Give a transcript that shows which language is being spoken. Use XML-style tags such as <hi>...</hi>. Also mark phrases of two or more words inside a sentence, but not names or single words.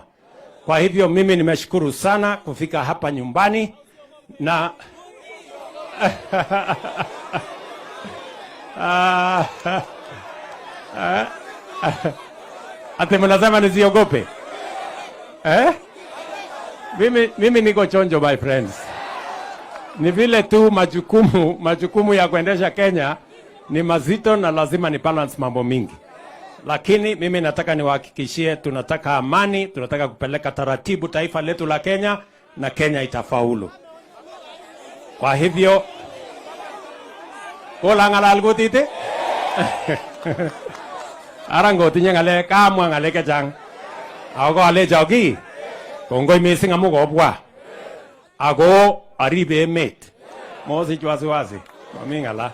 <sw>Kwa hivyo mimi nimeshukuru sana kufika hapa nyumbani na ate mnasema nisiogope? Mimi niko chonjo</sw> <en>my friends.</en> <sw>Ni vile tu majukumu ya kuendesha Kenya ni mazito na lazima ni balance mambo mingi. Lakini mimi nataka niwahakikishie, tunataka amani, tunataka kupeleka taratibu taifa letu la Kenya na Kenya itafaulu. Kwa hivyo</sw> <kln>kola ngalal gotite arango tinye ngale kamwa ngale kechang ako ale jogi Kongoi mising amu kobwa. Ako aribe emet. Mosich wasiwasi. Mami ng'ala.</kln>